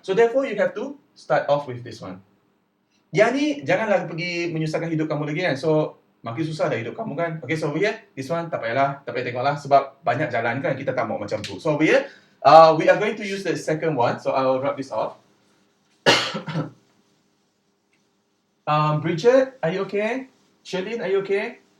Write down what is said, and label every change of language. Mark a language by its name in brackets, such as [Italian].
[English] So therefore you have to start off with this one. [Malay] Yang ni janganlah pergi menyusahkan hidup kamu lagi kan. So makin susah dah hidup kamu kan. Okay, so over here, this one tak payah tengoklah sebab banyak jalan kan, kita tak mau macam tu. [English] So over here, we are going to use the second one. So I will rub this off. Bridget, are you okay? Sherlyn, are you okay?